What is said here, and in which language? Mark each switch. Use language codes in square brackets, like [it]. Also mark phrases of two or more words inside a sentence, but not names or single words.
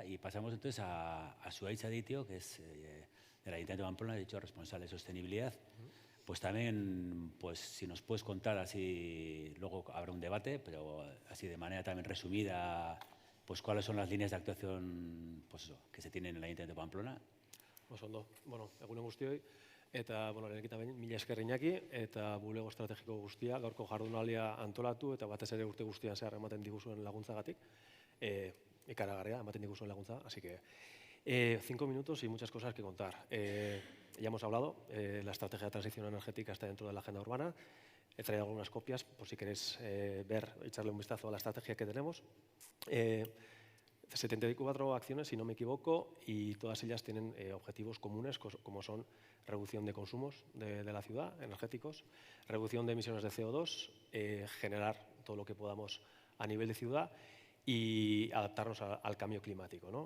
[es] Y pasamos entonces a Suay Chadeitio, que es del Ayuntamiento de Pamplona, dicho responsable de sostenibilidad. Pues también, pues si nos puedes contar así, luego habrá un debate, pero así de manera también resumida, pues cuáles son las líneas de actuación, pues eso, que se tienen en el Ayuntamiento de Pamplona. [eu] Oso ondo, egunen guztioi, eta lehenik eta behin, mila esker Iñaki, eta bulego estrategiko guztia, gaurko jardunaldia antolatu, eta batez ere urte guztian zehar ematen diguzuen laguntzagatik, ikaragarria ematen diguzuen laguntza, [es] así que 5 minutos y muchas cosas que contar. Ya hemos hablado, la estrategia de transición energética está dentro de la agenda urbana. He traído algunas copias por si queréis echarle un vistazo a la estrategia que tenemos. 74 acciones, si no me equivoco, y todas ellas tienen objetivos comunes, como son reducción de consumos de la ciudad, energéticos, reducción de emisiones de CO2, generar todo lo que podamos a nivel de ciudad y adaptarnos al cambio climático, ¿no?